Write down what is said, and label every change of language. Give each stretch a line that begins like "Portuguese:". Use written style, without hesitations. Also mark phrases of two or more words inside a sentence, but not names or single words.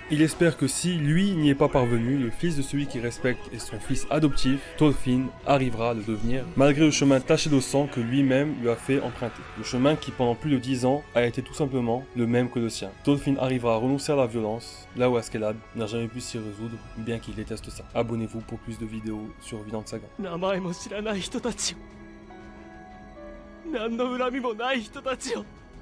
French: Il espère que si lui n'y est pas parvenu, le fils de celui qui respecte et son fils adoptif, Thorfinn, arrivera à le devenir, malgré le chemin taché de sang que lui-même lui a fait emprunter. Le chemin qui pendant plus de 10 ans a été tout simplement le même que le sien. Dolphin arrivera à renoncer à la violence, là où Askeladd n'a jamais pu s'y résoudre, bien qu'il déteste ça. Abonnez-vous pour plus de vidéos sur Vinland Saga.
Japanese: 名前も知らない人たちを何の恨みもない人たちを